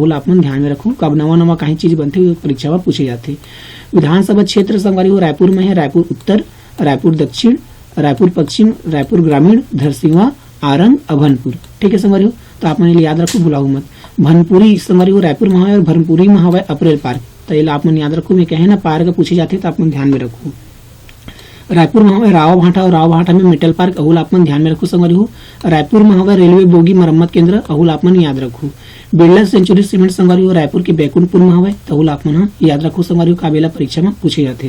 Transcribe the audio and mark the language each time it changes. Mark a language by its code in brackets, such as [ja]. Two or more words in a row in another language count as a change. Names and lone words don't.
[hne] तो आप मन ध्यान में रखो, कब नवा कहीं चीज बनते परीक्षा में पूछे जाते। विधानसभा क्षेत्र संगवारी हो रायपुर में है रायपुर उत्तर, रायपुर दक्षिण, रायपुर पश्चिम, रायपुर ग्रामीण, धरसीवा, आरंग, अभनपुर। ठीक है संगवारी हो, तो आप मन याद रखो, भुलाओ मत। भनपुरी संगवारी हो रायपुर में है और भनपुरी में हवे अप्रैल पार्क। तो ये आप मन याद रखो, मैं कहे ना पार्क पूछे जाते तो आप मन ध्यान में रखो। रायपुर में हवे राव भाटा और राव भाटा में [en] metal park, [hne] अहुल आप मन ध्यान में रखो संगवारी हो। रायपुर में हवे [en] railway bogie [hne] मरम्मत केंद्र, अहुल आप मन याद रखो। बिरला सेंचुरी सीमेंट संगवारी हो रायपुर के बैकुंठपुर में हवे, तो अहुल आप मन याद रखो संगवारी हो, काबेला परीक्षा में पूछे जाते।